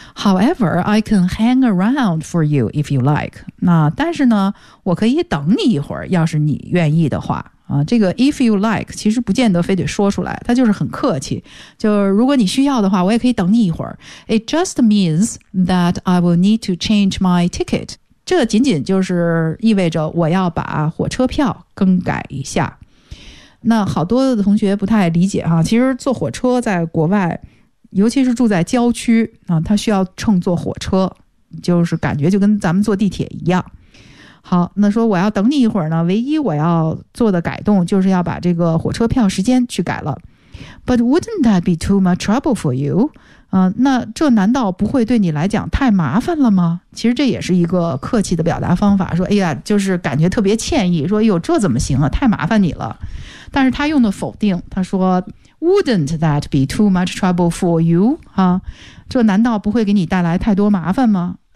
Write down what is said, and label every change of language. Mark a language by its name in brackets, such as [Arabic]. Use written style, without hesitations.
[English] However, I can hang around for you if you like。 [Chinese] 那但是呢我可以等你一会儿，要是你愿意的话、这个 if you like 其实不见得非得说出来，他就是很客气，就如果你需要的话我也可以等你一会儿。 [English] It just means that I will need to change my ticket。 [Chinese] 这仅仅就是意味着我要把火车票更改一下。那好多的同学不太理解哈、其实坐火车在国外，尤其是住在郊区啊，他需要乘坐火车，就是感觉就跟咱们坐地铁一样。好，那说我要等你一会儿呢，唯一我要做的改动就是要把这个火车票时间去改了。 [English] But wouldn't that be too much trouble for you? [Chinese] 那这难道不会对你来讲太麻烦了吗？其实这也是一个客气的表达方法，说哎呀，就是感觉特别歉意，说哎呦，这怎么行啊，太麻烦你了。但是他用的否定，他说 [English] Wouldn't that be too much trouble for you?、 [Chinese] 这难道不会给你带来太多麻烦吗？